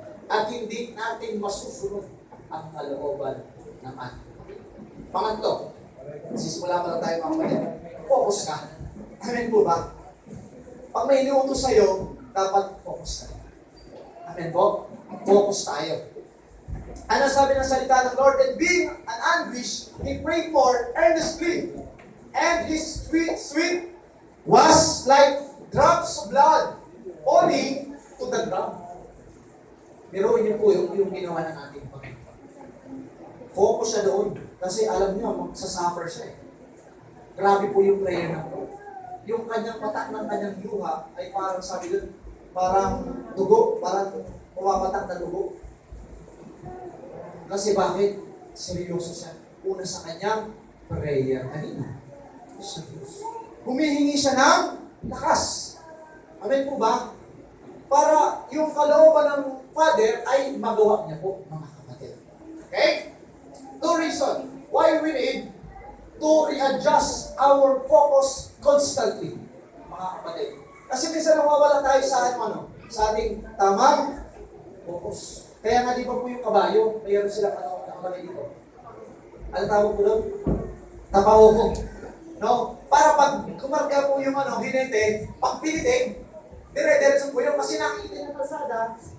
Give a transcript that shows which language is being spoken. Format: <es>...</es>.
<tl>At hindi natin masusunod ang kalooban ng ating. Pangatlo, sisimula pa lang tayo mga kapatid. Focus ka. Amen po ba? Pag may iniutos sa'yo, dapat focus tayo. Amen po? Focus tayo. Ano sabi ng salita ng Lord?</tl> <en>And being an anguish, he prayed for earnestly. And his sweat was like drops of blood falling to the ground.</en> <tl>Biruin niyo po yung ginawa ng ating Panginoon. Focus siya doon. Kasi alam niyo, magsasuffer siya eh. Grabe po yung prayer ng Lord. Yung kanyang patak ng kanyang luha ay parang sabi doon, parang dugo, parang pumapatak na dugo. Kasi bakit? Seryoso siya. Una sa kanyang prayer. Kanina. Sa Diyos. Humihingi siya ng lakas. Amen po ba? Para yung kalooban ng Father ay magawa niya po, mga kapatid. Okay?</tl> <en>Two reasons why we need to readjust our focus constantly,</en> <tl>mga kapatid. Kasi minsan nawawala tayo sa sa ating tamang focus. Kaya nga di ba po yung kabayo, mayroon silang nakalagay dito. Ano tawag po doon? Tapahukong. No? Para pag kumarga po yung hinete, pag pinitin, dire-diretso po yun kasi nakikita ng kalsada.</tl>